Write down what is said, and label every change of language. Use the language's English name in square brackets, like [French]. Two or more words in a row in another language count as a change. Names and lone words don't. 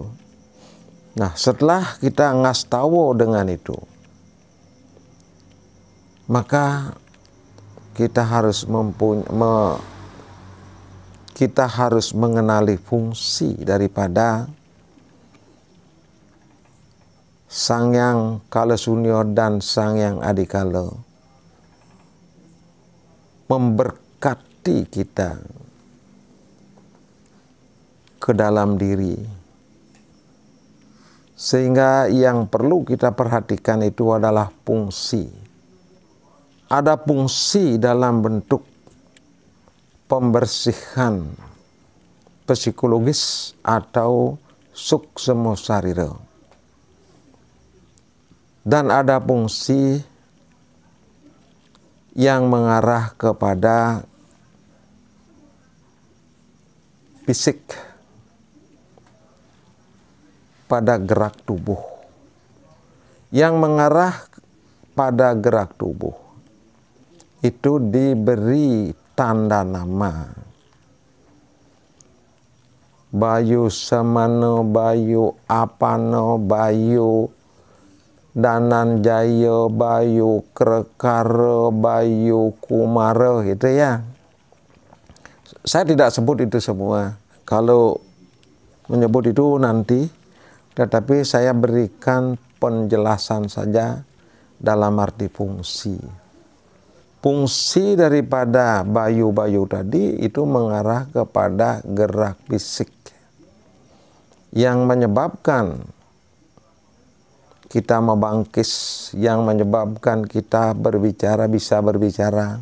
[Indonesian] Nah, setelah kita ngastawa dengan itu, maka kita harus mengenali fungsi daripada Sang Hyang Kalasunyo dan Sang Hyang Adikala memberkati kita ke dalam diri. Sehingga yang perlu kita perhatikan itu adalah fungsi. Ada fungsi dalam bentuk pembersihan psikologis atau [Balinese] suksema sarira. [Indonesian] Dan ada fungsi yang mengarah kepada fisik, pada gerak tubuh. Yang mengarah pada gerak tubuh itu diberi tanda nama. Bayu Samana, Bayu Apana, Bayu Dananjaya, Bayu Krekara, Bayu Kumara, gitu ya. Saya tidak sebut itu semua. Kalau menyebut itu nanti, tetapi saya berikan penjelasan saja dalam arti fungsi. Fungsi daripada bayu-bayu tadi itu mengarah kepada gerak fisik yang menyebabkan kita membangkis, yang menyebabkan kita bisa berbicara.